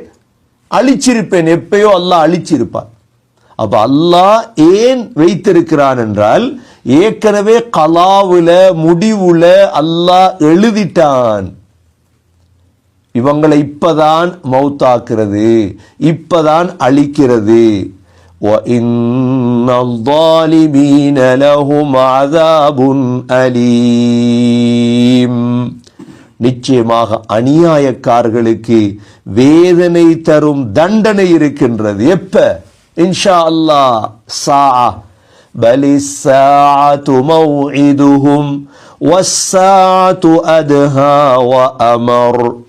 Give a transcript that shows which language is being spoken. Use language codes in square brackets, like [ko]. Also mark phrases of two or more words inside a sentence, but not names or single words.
[ta] அழிச்சிருப்பேன். எப்பயோ அல்லாஹ் அழிச்சிருப்பான். அப்ப அல்லாஹ் ஏன் வைத்திருக்கிறான் என்றால், ஏற்கனவே கலாவுல முடிவுல அல்லாஹ் எழுதிட்டான், இவங்களை இப்பதான் மௌத்தாக்குறது, இப்பதான் அழிக்கிறது. [ar] وَإِنَّ الظَّالِمِينَ لَهُمْ عَذَابٌ أَلِيمٌ, [ta] நிச்சயமாக அநியாயக்காரர்களுக்கு வேதனை தரும் தண்டனை இருக்கின்றது. எப்ப? [ar] إن شاء الله. ساعة بل الساعة موعدهم والساعة أدهى وأمر.